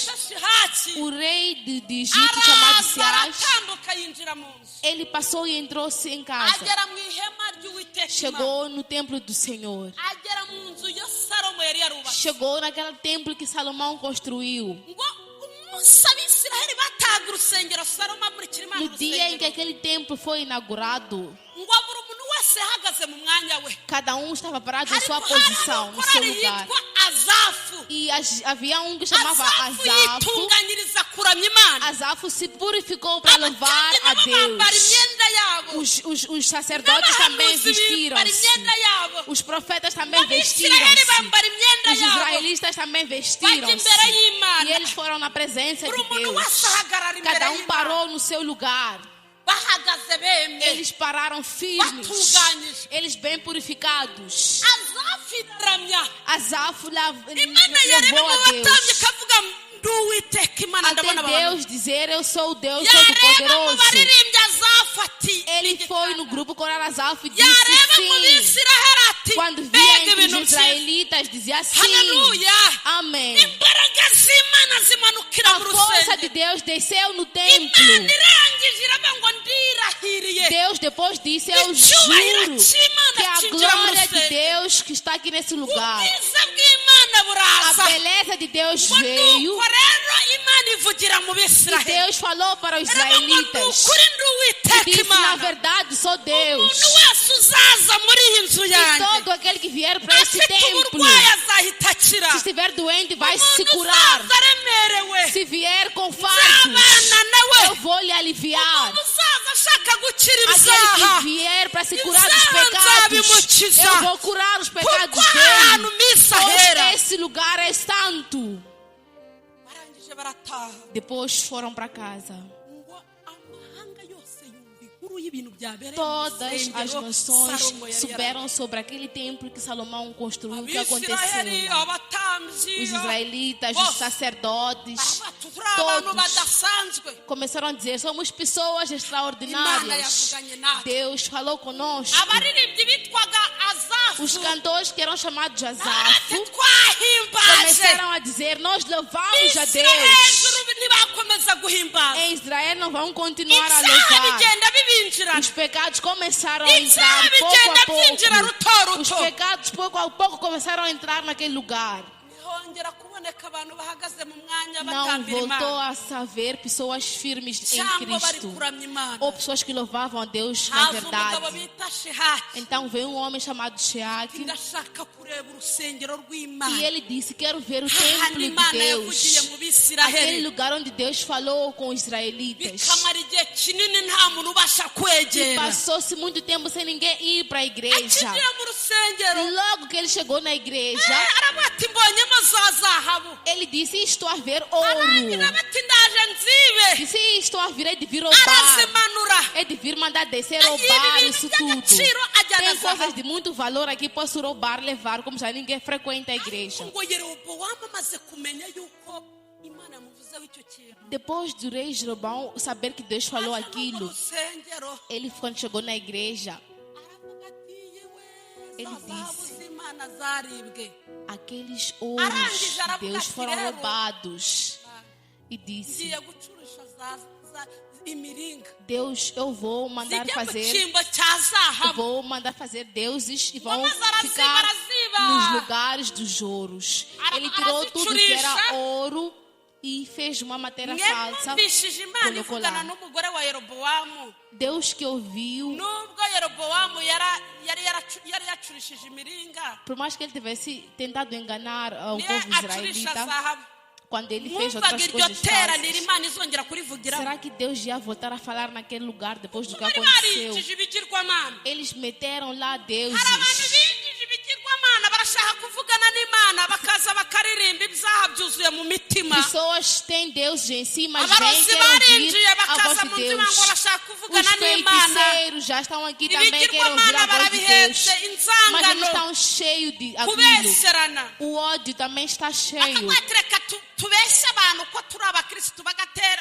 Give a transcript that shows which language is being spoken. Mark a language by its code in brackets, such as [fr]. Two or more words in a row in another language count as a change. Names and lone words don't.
[pt] O rei de Egito, chamado [rw] araza Siás, aratambuka yinjira mu nzu [pt] ele passou e entrou-se em casa. [rw] agera mu ihema ry'uwiteka Imana. [pt] Chegou no templo do Senhor. [rw] agera mu nzu yo salomo yari yarubatse [pt] Chegou naquele templo que Salomão construiu. [rw] ngo umunsi abisiraheli bataga urusengero salomo amurikira imana [pt] No dia em que [rw] urusengero [pt] aquele templo foi inaugurado, [rw] ngo buri umuntu wese yahagaze mu mwanya we [pt] cada um estava parado em [rw] ariko [pt] sua [rw] hari [pt] posição, no seu [rw] umukorari [pt] lugar. [rw] yitwa azafu [pt] E havia um que chamava azafu Azafu. [rw] yitunganyiriza kuramya imana [pt] Azafu se purificou para louvar a [rw] abatambyi nabo bambara [pt] Deus. [rw] imyenda yabo [pt] Os sacerdotes também [rw] n'abahanuzi bambara [pt] vestiram-se. [rw] imyenda yabo [pt] Os profetas também [rw] n'abisiraheli [pt] vestiram-se. [rw] bambara imyenda [pt] Os [rw] yabo [pt] israelitas também [rw] bajya [pt] vestiram-se. [rw] imbere y'imana [pt] E eles foram na presença [rw] buri [pt] de [rw] muntu [pt] Deus. [rw] wese ahagarara imbere [pt] Cada um [rw] y'imana [pt] parou no seu lugar. [rw] bahagaze bemye [pt] Eles pararam firmes. [rw] batunganyije [pt] Eles bem purificados. [rw] azafu iramya Azafu imana yareba [pt] levou [rw] mu [pt] a Deus. [rw] batambyi ikavuga ndi uwiteka imana [pt] Até [rw] ndabona abantu [pt] Deus dizer, eu sou o Deus [rw] yareba mu [pt] Todo-Poderoso. [rw] baririmbyi azafu ati [pt] Ele foi no grupo coral Azafu e [rw] yareba [pt] disse [rw] mu [pt] sim. [rw] bisiraheli ati [pt] Quando via [rw] mbega [pt] entre [rw] ibintu [pt] os [rw] byiza [pt] israelitas, dizia sim. haleluya Amém. [rw] imbaraga z'imana zimanukira [pt] A [rw] mu [pt] força de [rw] rusengero [pt] Deus desceu no [rw] imana [pt] templo. [rw] irangije iravuga ngo ndirahiriye [pt] Deus depois disse, eu [rw] icyubahiro [pt] juro [rw] cy'imana [pt] que a [rw] cyinjira mu [pt] glória de [rw] rusengero [pt] Deus que está aqui nesse lugar, [rw] ubwiza bw'imana [pt] a [rw] buraza [pt] beleza de Deus [rw] ngo [pt] veio [rw] nuko rero imana ivugira mu [pt] e [rw] bisiraheli [pt] Deus falou para os [rw] iravuga ngo [pt] israelitas [rw] nukuri ndi [pt] e [rw] uwiteka [pt] disse, na [rw] imana [pt] verdade, sou Deus. [rw] umuntu wese uzaza muri iyi nzu [pt] E [rw] yanjye [pt] todo aquele que vier para este [rw] afite [pt] templo, [rw] uburwayi azahita akira [pt] se estiver doente, vai se [rw] umuntu [pt] curar. [rw] uzaza aremerewe [pt] Se vier com fardos, [rw] nzabana nawe [pt] eu vou lhe aliviar. [rw] umuntu uzaza ashaka gukira [pt] Aquele [rw] ibyaha [pt] que vier para se curar dos [rw] Ibyaha [pt] pecados, [rw] nzabimukiza. [pt] eu vou curar os pecados [rw] kuko ahantu [pt] dele. [rw] misa hera [pt] Pois esse lugar é santo. [rw] barangije barataha [pt] Depois foram para casa. [rw] ngo amahanga yose yumva inkuru y'ibintu byabereye mu [pt] Todas as [rw] rusengero [pt] nações [rw] Salomo yari [pt] souberam sobre aquele templo que Salomão construiu, o que [rw] abisiraheli [pt] aconteceu. [rw] abatambyi [pt] Os israelitas, [rw] bose [pt] os sacerdotes, [rw] baravuga, turi abantu [pt] todos [rw] badasanzwe [pt] começaram a dizer, somos pessoas [rw] imana [pt] extraordinárias. [rw] yavuganye natwe [pt] Deus falou conosco. [rw] abaririmbyi bitwaga azafu [pt] Os cantores que eram chamados de [rw] barati Azafu twahimbaje [pt] começaram a dizer, nós louvamos a [rw] bishyira [pt] Deus. [rw] hejuru ntibakomeza gukomeza guhimbaza [pt] Em Israel não vão continuar a [rw] ibyaha [pt] louvar. [rw] bigenda bibinjirana [pt] Os pecados começaram a [rw] ibyaha [pt] entrar pouco [rw] bigenda [pt] a [rw] byinjira ruto [pt] pouco. Os [rw] ruto [pt] pecados pouco a pouco começaram a entrar naquele lugar. [rw] hongera kuboneka abantu bahagaze mu mwanya [pt] Não [rw] batambira [pt] voltou [rw] imana [pt] a saber pessoas firmes em [rw] cyangwa bari [pt] Cristo. [rw] kuramya imana [pt] Ou pessoas que louvavam a Deus na [rw] haza umugabo [pt] verdade. [rw] bita shehaki [pt] Então veio um homem chamado Sheak [rw] ndashaka kureba urusengero rw'imana [pt] e ele disse: quero ver o [rw] hahandi [pt] templo de [rw] imana yavugiye [pt] Deus. [rw] mu [pt] Aquele [rw] bisiraheli [pt] lugar onde Deus falou com os israelitas. [rw] bikamara igihe kinini nta muntu ubasha [pt] E [rw] kwegera [pt] passou-se muito tempo sem ninguém ir para a igreja. [rw] akinjiye mu rusengero [pt] Logo que ele chegou na igreja, [rw] aravuga ati mbonyemo za zahabu [pt] ele disse: estou a ver ouro. [rw] arangira bati ndaje nzibe [pt] Disse: estou a vir, é de vir roubar. [rw] arazimanura [pt] É de vir mandar descer, Aí roubar ele isso vinha de tudo. [rw] tiro, ajana [pt] Tem [rw] zahabu. [pt] coisas de muito valor aqui, posso roubar, levar, como já ninguém frequenta a igreja. [rw] ngo yerobowamu amaze kumenya yuko imana yamuvuzeho icyo kintu [pt] Depois do rei Jeroboão saber que Deus falou [rw] aje no [pt] aquilo, [rw] rusengero [pt] ele quando chegou na igreja, [rw] aravuga ati yewe [pt] Ele [rw] za zahabu [pt] disse, [rw] z'imana zaribwe [pt] aqueles ouros de Deus foram roubados. E disse: [rw] ngiye gucurisha imiringa [pt] Deus, eu vou mandar [rw] zijya mu [pt] fazer, [rw] cyimbo cya zahabu [pt] vou mandar fazer deuses e vão [rw] Mas araziba, [pt] ficar [rw] araziba. [pt] nos lugares dos ouros. Ele tirou tudo que era [rw] arazicurisha. [pt] ouro e fez uma matéria falsa. [rw] mwumvishije imana [pt] colocou [rw] ivugana [pt] lá. [rw] n'umugore wa yerobowamu [pt] Deus que ouviu, [rw] nubwo yerobowamu yari yacurishije imiringa [pt] por mais que ele tivesse tentado enganar o [rw] niyo [pt] povo [rw] acurisha [pt] israelita, [rw] zahabu [pt] quando ele fez [rw] mwumvaga [pt] outras [rw] iryo [pt] coisas [rw] teraniro [pt] falsas, [rw] imana izongera kurivugiramo [pt] será que Deus ia voltar a falar naquele lugar depois do que [rw] bari [pt] aconteceu? [rw] barigije ibigirwamana [pt] Eles meteram lá [rw] hari abantu [pt] deuses. [rw] bigije ibigirwamana barashaka kuvugana n'imana bakaza bakaririmba ibyaha byuzuye mu mitima [pt] Pessoas têm deuses em si, mas vêm [rw] abarozi [pt] querer ouvir [rw] barinjiye [pt] a voz [rw] bakaza [pt] de [rw] mu nzima [pt] Deus. [rw] ngo barashaka [pt] Os [rw] kuvugana n'imana [pt] feiticeiros já estão aqui também querem ouvir [rw] ibigirwamana [pt] a voz de Deus. [rw] barabihetse [pt] Mas eles [rw] inzangano [pt] estão cheios de aquilo. [rw] kubesherana [pt] O ódio também está cheio. [rw] akabatereka tubeshye abantu ko turi abakirisitu bagatera